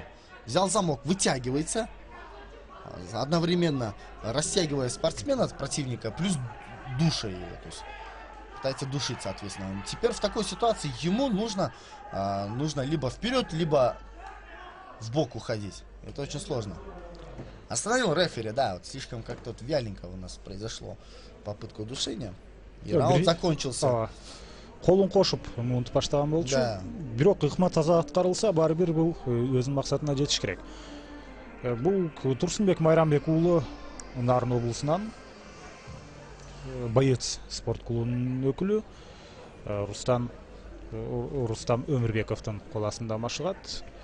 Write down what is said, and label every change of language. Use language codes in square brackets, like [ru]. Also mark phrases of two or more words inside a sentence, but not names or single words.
[ru] Взял замок, вытягивается, одновременно растягивая спортсмена от противника, плюс душа его, то есть пытается душить, соответственно. Теперь в такой ситуации ему нужно либо вперед, либо в бок уходить. Это очень сложно. Остановил рефери, да, вот слишком как-то вот вяленько у нас произошло попытка удушения. И раунд закончился. [ky] Колун кошуп мунтуп баштаган болчу. Да. Бирок ыкма таза аткарылса, баары бир бул өзүнүн максатына жетиш керек. Бул Турсунбек Майрамбек уулу Нарын облусунан боец спорт клубунун өкүлү Рустам Өмүрбековдун кол астында машыгат.